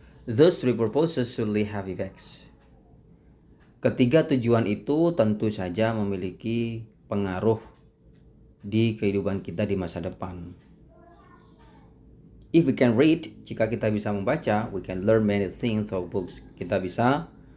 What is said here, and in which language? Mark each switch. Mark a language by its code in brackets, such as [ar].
[en] Those three purposes surely have effects. [id] Ketiga tujuan itu tentu saja memiliki pengaruh di kehidupan kita di masa depan. [en] If we can read, [id] jika kita bisa membaca, [en] we can learn many things through books. [id] Kita bisa